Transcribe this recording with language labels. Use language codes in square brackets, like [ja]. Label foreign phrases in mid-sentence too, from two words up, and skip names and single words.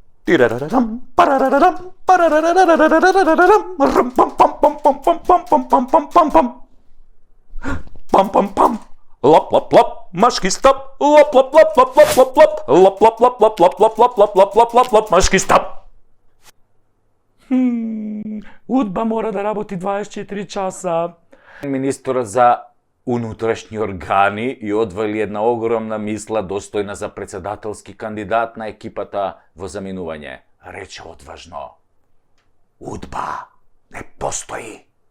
[mk] Tirararam, parararam, parararararararararam, rum, pam, pam, pam, pam, pam, pam, pam, pam, pam, pam, pam. Pam, pam, pam. Lop, lop, lop, maški stop. Lop, lop, lop, lop, lop, lop, lop. Lop, lop, lop, lop, lop, lop, lop, lop, lop, lop, lop, lop, maški stop. Удба мора да работи 24 часа. Министрот за унутрешни органи и одвали една огромна мисла достојна за председателски кандидат на екипата во заминување. Рече одважно: Удба не постои.